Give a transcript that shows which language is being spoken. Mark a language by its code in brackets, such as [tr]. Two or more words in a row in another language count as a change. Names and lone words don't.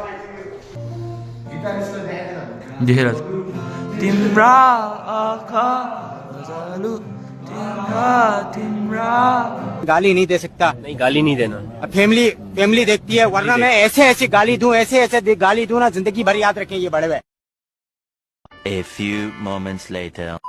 [ne] देखेर तिम्रा आँखा उज्यालो तिम्रा [hi] गाली नहीं दे सकता। नहीं गाली नहीं देना। फैमिली देखती है वरना मैं ऐसे गाली दूं ऐसे गाली दूं ना जिंदगी भर याद रखें ये बड़े हुए। [en] A few moments later.